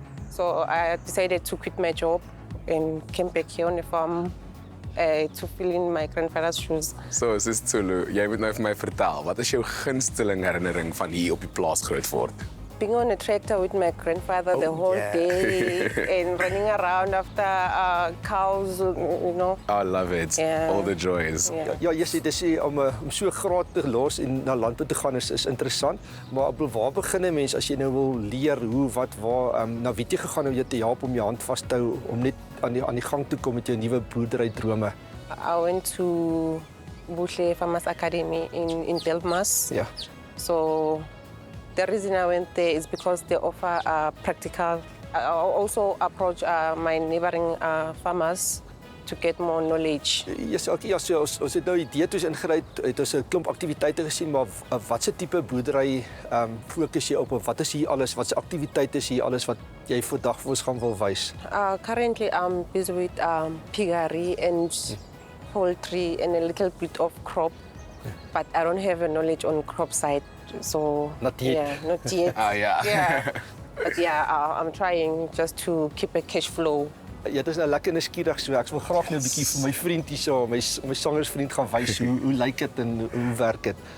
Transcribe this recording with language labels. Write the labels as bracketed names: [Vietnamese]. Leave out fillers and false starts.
[English] So I decided to quit my job and came back here on the farm to fill in my grandfather's shoes. [Afrikaans] So sis Tsulu, jy moet nou vir my vertel, wat is jou gunsteling herinnering van hier op die plaas Grootfort? [English] Being on a tractor with my grandfather the whole day and running around after cows, I love it. Yeah. All the joys. [Afrikaans] Ja, jy sê dis om so graad te los en na landbou te gaan is interessant, maar waar begin 'n mens as jy nou wil leer hoe wat waar na wie jy gegaan om jou te help om jou hand vas te hou om net aan die gang te kom met jou nuwe boerdery drome? [English] I went to Buhle Farmers Academy in Delmas. Yeah. So the reason I went there is because they offer practical. I also approach my neighboring farmers to get more knowledge. [Afrikaans] Yes, okay, ja, so ons het nou idee toe ingery het ons 'n klomp aktiwiteite gesien, maar watse tipe boerdery fokus jy op of wat is hier alles, watse aktiwiteite is hier alles wat jy vandag vir ons gaan wil wys? [English] Currently I'm busy with piggery and poultry and a little bit of crop, but I don't have a knowledge on crop side. So not yet. Yeah, not yet. But I'm trying just to keep a cash flow. [Afrikaans] Ja, dit is nou lekker nuuskierig so. Ek wil graag nou 'n bietjie vir my vriend hierso, my sangersvriend gaan wys hoe lyk dit en hoe werk dit.